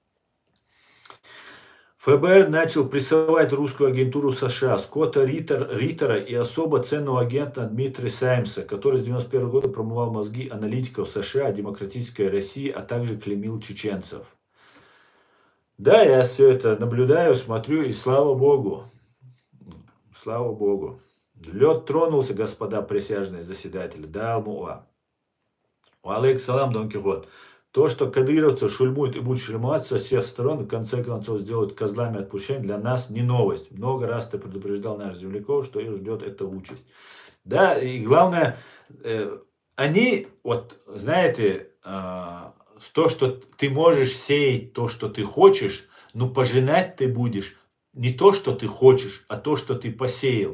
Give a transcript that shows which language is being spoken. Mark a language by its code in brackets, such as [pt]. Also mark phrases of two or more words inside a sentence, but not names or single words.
[ru] ФБР начал прессовать русскую агентуру США, Скотта Риттера и особо ценного агента Дмитрия Саймса, который с 1991 года промывал мозги аналитиков США, демократической России, а также клеймил чеченцев. Да, я все это наблюдаю, смотрю, и слава Богу. Слава Богу. Лед тронулся, господа присяжные заседатели. Да, Алмуа. [ar] عليك السلام, [ru] Дон Кихот. То, что кадыровцы шульмуют и будут шельмоваться со всех сторон, в конце концов сделают козлами отпущения, для нас не новость. Много раз ты предупреждал наших земляков, что их ждет эта участь. Да, и главное, они, вот, знаете, то, что ты можешь сеять то, что ты хочешь, но пожинать ты будешь не то, что ты хочешь, а то, что ты посеял.